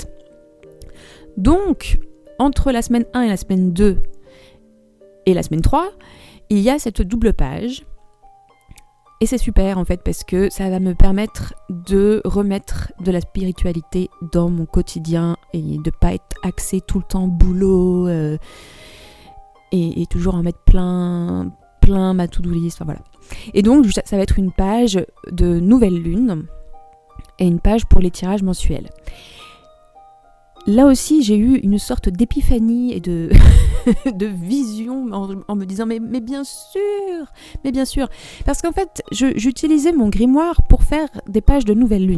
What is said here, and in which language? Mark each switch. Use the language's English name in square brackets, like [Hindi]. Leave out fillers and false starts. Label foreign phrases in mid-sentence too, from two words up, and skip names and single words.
[French] Donc, entre la semaine 1 et la semaine 2 et la semaine 3, il y a cette double page. Et c'est super en fait parce que ça va me permettre de remettre de la spiritualité dans mon quotidien et de pas être axé tout le temps boulot et toujours en mettre plein ma [English] to-do list. [French] Enfin, voilà. Et donc, ça va être une page de nouvelle lune et une page pour les tirages mensuels. Là aussi, j'ai eu une sorte d'épiphanie et de vision en me disant mais bien sûr, parce qu'en fait, j'utilisais mon grimoire pour faire des pages de nouvelle lune.